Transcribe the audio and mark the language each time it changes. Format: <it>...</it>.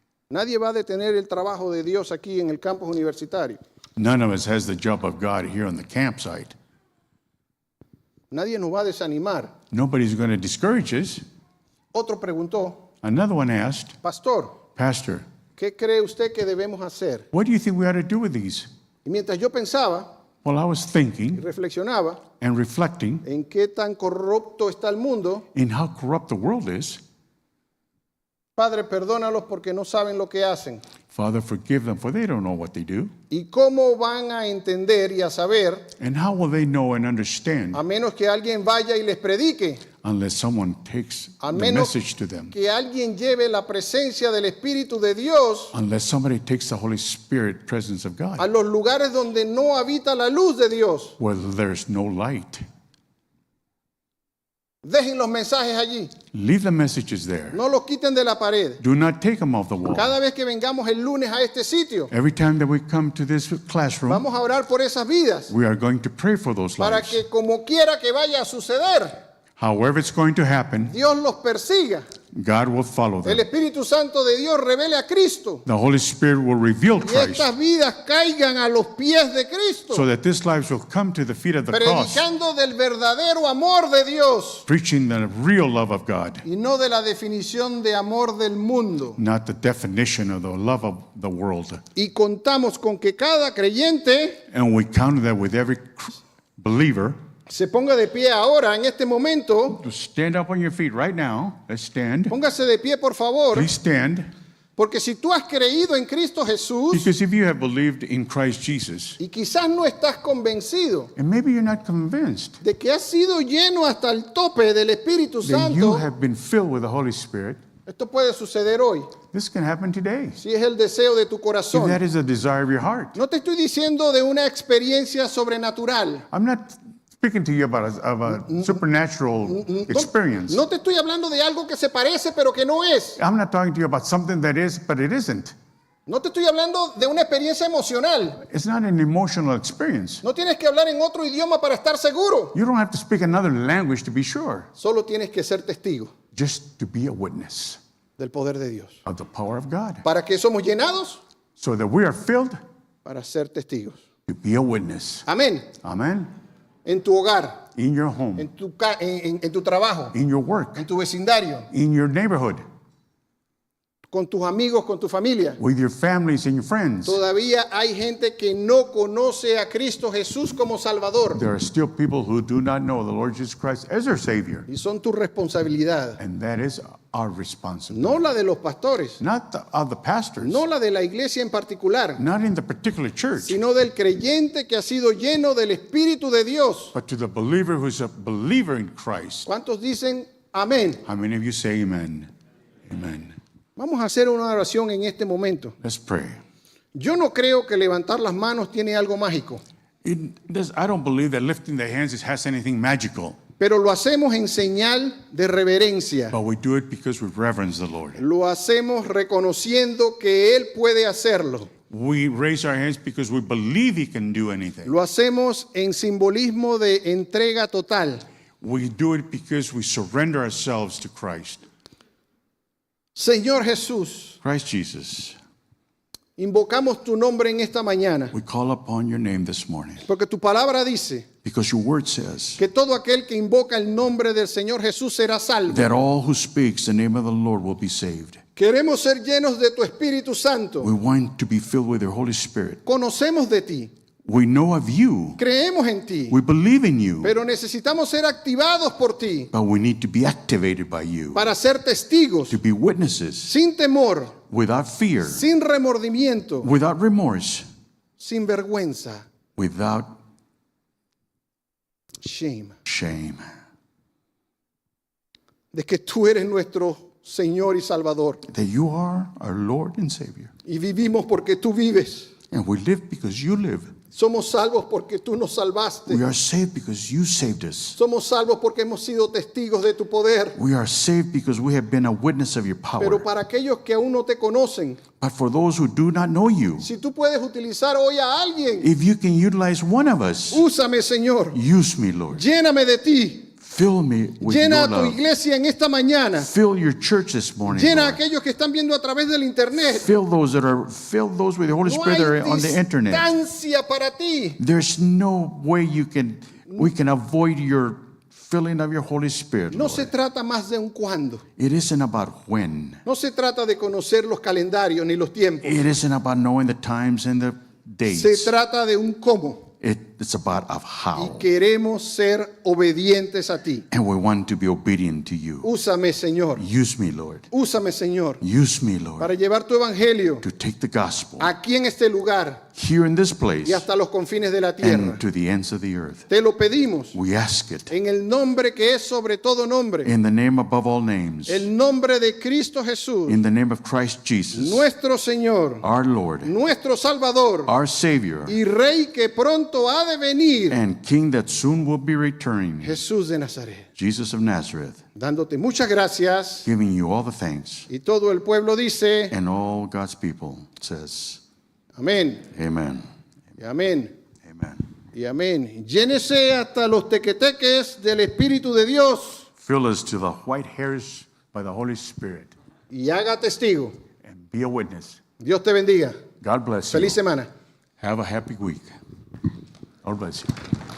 <es>nadie va a detener el trabajo de Dios aquí en el campus universitario.</es> <en>none of us has the job of God here on the campsite.</en> <es>Nadie nos va a desanimar.</es> <en>Nobody's going to discourage us.</en> <es>Otro preguntó,</es> <en>Another one asked,</en> <es>Pastor,</es> <en>Pastor,</en> <es>¿qué cree usted que debemos hacer?</es> <en>what do you think we ought to do with these?</en> <es>Y mientras yo pensaba</es> <en>Well, I was</en> <es>y</es> <en>thinking</en> <es>reflexionaba</es> <en>and reflecting</en> <es>en qué tan corrupto está el mundo,</es> <en>in how corrupt the world is.</en> <es>Padre, perdónalos porque no saben lo que hacen.</es> <en>Father, forgive them, for they don't know what they do.</en> <es>¿Y cómo van a entender y a saber</es> <en>And how will they know and understand</en> <es>a menos que alguien vaya y les predique?</es> <en>unless someone takes</en> <es>A</es> <en>the</en> <es>menos</es> <en>message to them?</en> <es>que alguien lleve la presencia del Espíritu de Dios</es> <en>Unless somebody takes the Holy Spirit presence of God,</en> <es>a los lugares donde no habita la luz de Dios.</es> <en>where there's no light.</en> <es>Dejen los mensajes allí.</es> <en>Leave the messages there.</en> <es>No los quiten de la pared.</es> <en>Do not take them off the wall.</en> <es>Cada vez que vengamos el lunes a este sitio,</es> <en>Every time that we come to this classroom,</en> <es>vamos a orar por esas vidas</es> <en>we are going to pray for those</en> <es>para</es> <en>lives.</en> <es>que como quiera que vaya a suceder,</es> <en>However it's going to happen,</en> <es>Dios los persiga.</es> <en>God will follow</en> <es>El</es> <en>them.</en> <es>Espíritu Santo de Dios revele a Cristo</es> <en>The Holy Spirit will reveal</en> <es>y</es> <en>Christ</en> <es>estas vidas caigan a los pies de Cristo,</es> <en>so that these lives will come to the feet of the cross,</en> <es>predicando del verdadero amor de Dios</es> <en>preaching the real love of God,</en> <es>y no de la definición de amor del mundo.</es> <en>not the definition of the love of the world.</en> <es>Y contamos con que cada creyente</es> <en>And we count that with every believer.</en> <es>se ponga de pie ahora, en este momento.</es> <en>To stand up on your feet right now. Let's stand.</en> <es>Póngase de pie, por favor,</es> <en>Please stand.</en> <es>porque si tú has creído en Cristo Jesús</es> <en>Because if you have believed in Christ Jesus,</en> <es>y quizás no estás convencido</es> <en>and maybe you're not convinced</en> <es>de que has sido lleno hasta el tope del Espíritu</es> <en>that you</en> <es>Santo,</es> <en>have been filled with the Holy Spirit,</en> <es>esto puede suceder hoy,</es> <en>this can happen today.</en> <es>si es el deseo de tu</es> <en>If</en> <es>corazón.</es> <en>that is the desire of your heart.</en> <es>No te estoy diciendo de una experiencia sobrenatural.</es> <en>I'm not speaking to you about a supernatural experience.</en> <es>No te estoy hablando de algo que se parece pero que no es.</es> <en>I'm not talking to you about something that is, but it isn't.</en> <es>No te estoy hablando de una experiencia emocional.</es> <en>It's not an emotional experience.</en> <es>No tienes que hablar en otro idioma para estar seguro.</es> <en>You don't have to speak another language to be sure,</en> <es>Solo tienes que ser testigo</es> <en>just to be a witness</en> <es>del poder de Dios.</es> <en>of the power of God.</en> <es>¿Para qué somos llenados?</es> <en>So that we are filled</en> <es>Para ser testigos.</es> <en>to be a witness.</en> <es>Amén.</es> <en>Amen.</en> <es>En tu hogar,</es> <en>In your home,</en> <es>en tu trabajo,</es> <en>in your work,</en> <es>en tu vecindario,</es> <en>in your neighborhood,</en> <es>con tus amigos, con tu familia.</es> <en>with your families and your friends.</en> <es>Todavía hay gente que no conoce a Cristo Jesús como Salvador.</es> <en>There are still people who do not know the Lord Jesus Christ as their Savior.</en> <es>Y son tu responsabilidad.</es> <en>And that is our responsibility.</en> <es>No la de los pastores,</es> <en>Not of the pastors,</en> <es>no la de la iglesia en particular,</es> <en>not in the particular church,</en> <es>sino del creyente que ha sido lleno del Espíritu de Dios.</es> <en>but to the believer who's a believer in Christ.</en> <es>¿Cuántos dicen amén?</es> <en>How many of you say amen? Amen.</en> <es>Vamos a hacer una oración en este momento.</es> <en>Let's pray.</en> <es>Yo no creo que levantar las manos tiene algo mágico,</es> <en>I don't believe that lifting the hands has anything magical,</en> <es>pero lo hacemos en señal de reverencia.</es> <en>but we do it because we reverence the Lord.</en> <es>Lo hacemos reconociendo que Él puede hacerlo.</es> <en>We raise our hands because we believe He can do anything.</en> <es>Lo hacemos en simbolismo de entrega total.</es> <en>We do it because we surrender ourselves to Christ.</en> <es>Señor Jesús,</es> <en>Christ Jesus,</en> <es>invocamos tu nombre en esta mañana,</es> <en>we call upon your name this morning</en> <es>porque tu palabra dice</es> <en>because your word says</en> <es>que todo aquel que invoca el nombre del Señor Jesús será salvo.</es> <en>that all who speaks the name of the Lord will be saved.</en> <es>Queremos ser llenos de tu Espíritu Santo.</es> <en>We want to be filled with your Holy Spirit.</en> <es>Conocemos de ti.</es> <en>We know of you.</en> <es>creemos en ti,</es> <en>We believe in you.</en> <es>pero necesitamos ser activados por ti</es> <en>But we need to be activated by you</en> <es>para ser testigos</es> <en>to be witnesses</en> <es>sin temor,</es> <en>without fear,</en> <es>sin remordimiento,</es> <en>without remorse,</en> <es>sin vergüenza,</es> <en>without shame, shame.</en> <es>de que tú eres nuestro Señor y Salvador</es> <en>That you are our Lord and Savior.</en> <es>y vivimos porque tú vives.</es> <en>And we live because you live.</en> <es>Somos salvos porque tú nos salvaste.</es> <en>We are saved because you saved us.</en> <es>Somos salvos porque hemos sido testigos de tu poder.</es> <en>We are saved because we have been a witness of your</en> <es>Pero</es> <en>power.</en> <es>para aquellos que aún no te conocen,</es> <en>But for those who do not know you,</en> <es>si tú puedes utilizar hoy a alguien,</es> <en>if you can utilize one of us,</en> <es>úsame, Señor.</es> <en>use me, Lord.</en> <es>Lléname de ti.</es> <en>Fill me with</en> <es>Llena</es> <en>your</en> <es>a tu</es> <en>love.</en> <es>iglesia en esta mañana.</es> <en>Fill your church this morning,</en> <es>Llena a</es> <en>Lord.</en> <es>aquellos que están viendo a través del internet.</es> <en>Fill those with the Holy</en> <es>No</es> <en>Spirit that</en> <es>hay</es> <en>are on the internet.</en> <es>distancia para ti.</es> <en>There's no way we can avoid your filling of your Holy Spirit,</en> <es>No se</es> <en>Lord.</en> <es>trata más de un cuándo.</es> <en>It isn't about when.</en> <es>No se trata de conocer los calendarios ni los tiempos.</es> <en>It isn't about knowing the times and the</en> <es>Se</es> <en>dates.</en> <es>trata de un cómo.</es> <en>It's about of</en> <es>Y</es> <en>how.</en> <es>queremos ser obedientes a ti.</es> <en>And we want to be obedient to you.</en> <es>Úsame, Señor.</es> <en>Use me, Lord.</en> <es>Úsame, Señor,</es> <en>Use me, Lord,</en> <es>para llevar tu evangelio</es> <en>to take the gospel</en> <es>aquí en este lugar</es> <en>here in this place</en> <es>y hasta los confines de la tierra.</es> <en>and to the ends of the earth.</en> <es>Te lo pedimos</es> <en>We ask it</en> <es>en el nombre que es sobre todo nombre,</es> <en>in the name above all names,</en> <es>el nombre de Cristo Jesús,</es> <en>in the name of Christ Jesus,</en> <es>nuestro Señor,</es> <en>our Lord,</en> <es>nuestro Salvador</es> <en>our Savior,</en> <es>y Rey que pronto ha de venir,</es> <en>and King that soon will be returning,</en> <es>Jesús de Nazaret.</es> <en>Jesus of Nazareth,</en> <es>Dándote muchas gracias</es> <en>giving you all the thanks.</en> <es>y todo el pueblo dice</es> <en>And all God's people says,</en> <es>amén,</es> <en>Amen.</en> <es>y amén,</es> <en>Amen.</en> <es>y amén. Llénese hasta los tequeteques del Espíritu de Dios</es> <en>Fill us to the white hairs by the Holy Spirit</en> <es>y haga testigo.</es> <en>and be a witness.</en> <es>Dios te bendiga.</es> <en>God bless you.</en> <es>Feliz semana.</es> <en>Have a happy week. God bless you.</en>